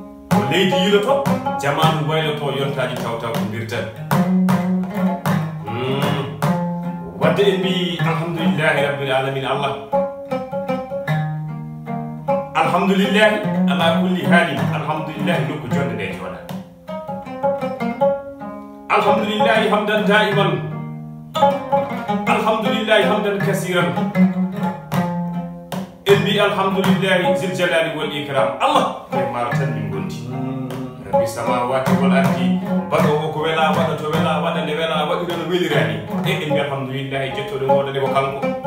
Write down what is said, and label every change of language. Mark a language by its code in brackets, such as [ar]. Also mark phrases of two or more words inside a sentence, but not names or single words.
[ff] Ko leydi yiloto, jamanu wayloto, yontaji taw taw ko mbirta. Mm. Wadde en mbi [ar] الحمد لله رب العالمين الله. الحمد لله على كل حال. [ff] Alhamdulillahi nokku jonde nde jooɗa. [ar] الحمد لله حمدا دائما. الحمد لله حمدا كثيرا. [ff] En mbi [ar] الحمد لله ذي الجلال والإكرام. [ff] Allah, koye maaro tan min gondi. Mm. [ar] رب السماوات والأرض, [ff] baɗowo ko wela, waɗa to wela, waɗa nde wela, waɗira no welirani. E en mbi alhamdulillahi, jettoɗo ngoɗo nde ko kanko.